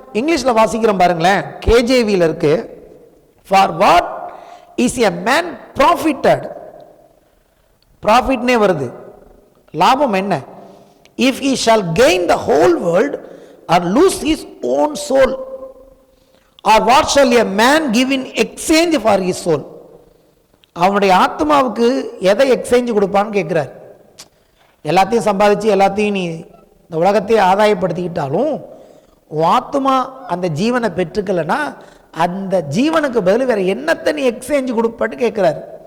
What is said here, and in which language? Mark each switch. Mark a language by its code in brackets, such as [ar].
[ta] இங்கிலீஷ்ல வாசிக்கிறோம் பாருங்களேன். கேஜேவியில் இருக்கு, [en] For what is a man profited. [ta] ப்ராஃபிட்னே வருது. லாபம் என்ன? [en] If he shall gain the whole world or lose his own soul. or what shall a man give in exchange for his soul? [ta] அவனுடைய ஆத்மாவுக்கு எதை எக்ஸ்சேஞ்ச் கொடுப்பான்னு கேட்குறார். எல்லாத்தையும் சம்பாதிச்சு எல்லாத்தையும் நீ இந்த உலகத்தையே ஆதாயப்படுத்திக்கிட்டாலும் உன் ஆத்மா அந்த ஜீவனை பெற்றுக்கலைன்னா அந்த ஜீவனுக்கு பதில் வேற என்னத்தை நீ எக்ஸ்சேஞ்ச் கொடுப்பன்னு கேட்குறாரு.